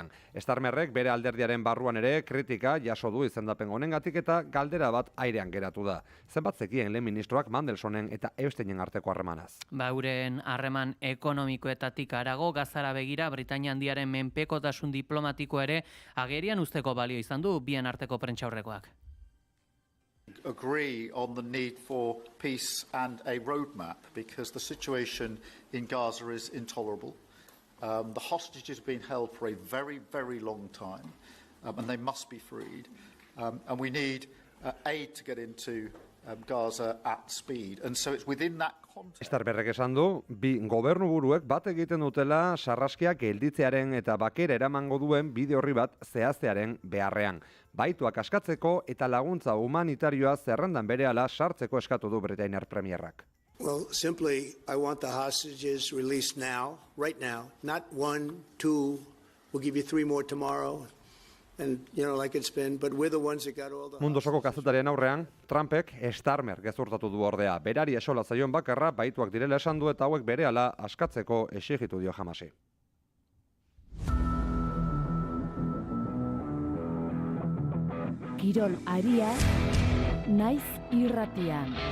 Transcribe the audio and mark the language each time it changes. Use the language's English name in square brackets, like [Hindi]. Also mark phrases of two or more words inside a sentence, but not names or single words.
[Basque] Starmerrek bere alderdiaren barruan ere kritika jaso du izendapen honengatik eta galdera bat airean geratu da. Zenbat zekien lehen ministroak Mandelsonen eta Epsteinen arteko harremanaz? Euren harreman ekonomikoetatik harago Gazara begira Britainia Handiaren menpekotasun diplomatiko ere agerian usteko balio izan du bien arteko prentsaurrekoak. [English] Agree on the need for peace and a roadmap because the situation in Gaza is intolerable. The hostages have been held for a very, very long time and they must be freed. And we need aid to get into Gaza at speed. And so it's within that context. Starmerrek esan du, bi gobernuburuek bat egiten dutela sarraskiak gelditzearen eta bakera eramango duen bide horri bat zehaztearen beharrean. Baituak askatzeko eta laguntza humanitarioa zerrendan berehala sartzeko eskatu du Britainiar premierrak. Well, simply, I want the hostages released now, right now. Not 1, 2, we'll give you 3 more tomorrow. And, like it's been, but we're the ones that got all the... [Basque] Mundosoko kazetarien aurrean, Trumpek Starmer gezurtatu du ordea. Berari esola zaion bakarra baituak direla esan du eta hauek berehala askatzeko exigitu dio Hamasi. Kirol aria, naiz irratian.